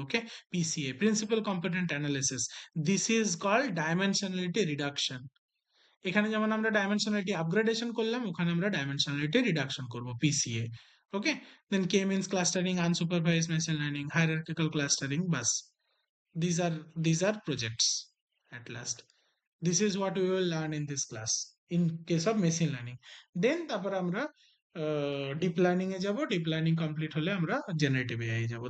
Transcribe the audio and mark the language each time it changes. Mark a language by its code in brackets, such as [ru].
[en] Okay, PCA, principal component analysis, this is called dimensionality reduction. [bn] এখানে যেমন আমরা dimensionality upgradation করলাম, ওখানে আমরা ডাইমেনশনালিটি রিডাকশন করব, PCA. [en] Okay, then K means clustering, unsupervised machine learning, hierarchical clustering, বাস। These are projects at last. This is what we will learn in this class in case of machine learning. [bn] Then তারপর আমরা deep learning এ যাব, deep learning complete হলে আমরা generative AI যাব।